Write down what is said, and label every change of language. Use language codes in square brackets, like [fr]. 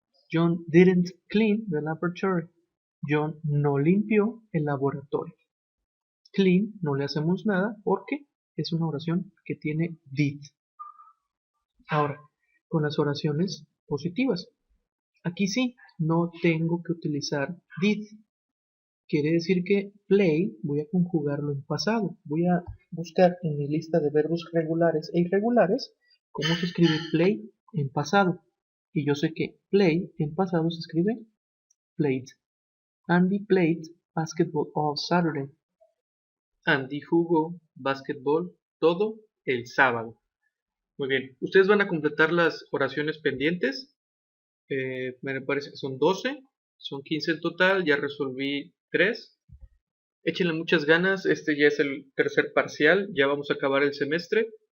[en] John didn't clean the laboratory. [es] John no limpió el laboratorio. Clean no le hacemos nada porque es una oración que tiene did. Ahora, con las oraciones positivas. Aquí sí, no tengo que utilizar did. Quiere decir que play voy a conjugarlo en pasado. Voy a buscar en mi lista de verbos regulares e irregulares cómo se escribe play en pasado. Y yo sé que play en pasado se escribe played. [en] Andy played basketball all Saturday. [es] Andy jugó basketball todo el sábado. Muy bien, ustedes van a completar las oraciones pendientes. Me parece que son 12, son 15 en total, ya resolví 3. Échenle muchas ganas, este ya es el tercer parcial, ya vamos a acabar el semestre.